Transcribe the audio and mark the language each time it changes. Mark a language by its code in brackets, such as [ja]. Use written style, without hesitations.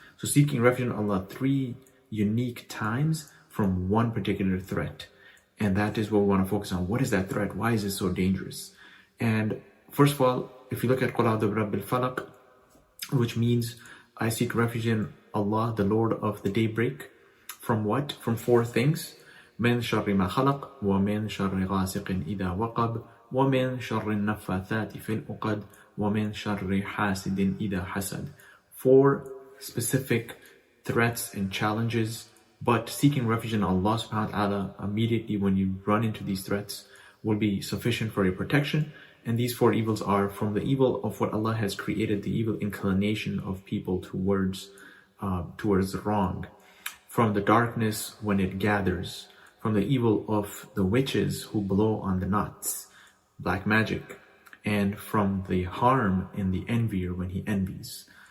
[en] So seeking refuge in Allah 3 unique times from one particular threat. And that is what we want to focus on. What is that threat? Why is it so dangerous? And first of all, if you look at [ar] Qul a'udhu birabbil falaq, [en] which means I seek refuge in Allah, the Lord of the daybreak, from what? From 4 things. [ar] من شر ما خلق ومن شر غاسق إذا وقب ومن شر النفاثات في العقد ومن شر حاسد إذا حسد. [en] 4 specific threats and challenges, but seeking refuge in Allah subhanahu wa ta'ala immediately when you run into these threats will be sufficient for your protection. And these 4 evils are from the evil of what Allah has created, the evil inclination of people towards the wrong, from the darkness when it gathers, from the evil of the witches who blow on the knots, black magic, and from the harm in the envier when he envies.